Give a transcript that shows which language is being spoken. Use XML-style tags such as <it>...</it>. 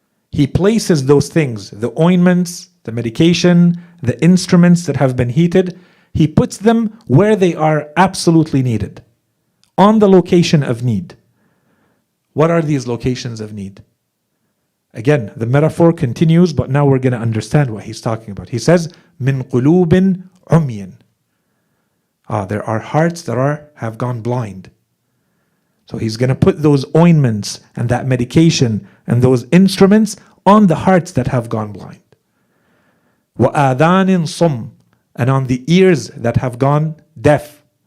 <en>He places those things, the ointments, the medication, the instruments that have been heated, he puts them where they are absolutely needed, on the location of need. What are these locations of need? Again, the metaphor continues, but now we're going to understand what he's talking about. He says,</en> <ar>مِنْ قُلُوبٍ عُمْيٍ.</ar> <en>There are hearts that have gone blind. So he's going to put those ointments and that medication and those instruments on the hearts that have gone blind.</en> <ar>وَآذَانٍ صُمٍّ,</ar> <en>and on the ears that have gone deaf.</en>